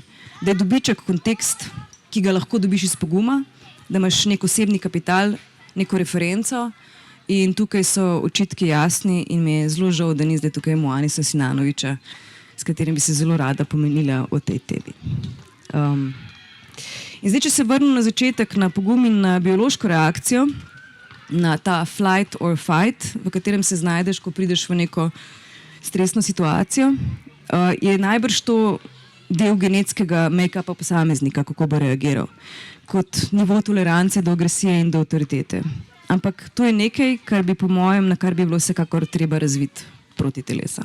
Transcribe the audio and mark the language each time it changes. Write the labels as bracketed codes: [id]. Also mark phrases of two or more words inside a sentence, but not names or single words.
[sl] Da je dobiček kontekst, ki ga lahko dobiš iz poguma, da imaš nek osebni kapital, neko referenco in tukaj so očitki jasni in mi je zelo žal, da ni zdaj tukaj Moanisa Sinanoviča, s katerim bi se zelo rada pomenila o tej temi. In zdaj, če se vrnem na začetek, na pogum in na biološko reakcijo, na ta [en] flight or fight, [sl] v katerem se znajdeš, ko prideš v neko stresno situacijo, je najbrž to del genetskega make-upa posameznika, kako bo reagiral, kot nivo tolerance do agresije in do avtoritete. Ampak to je nekaj, kar bi po mojem, na kar bi bilo vsekakor treba razviti proti telesa.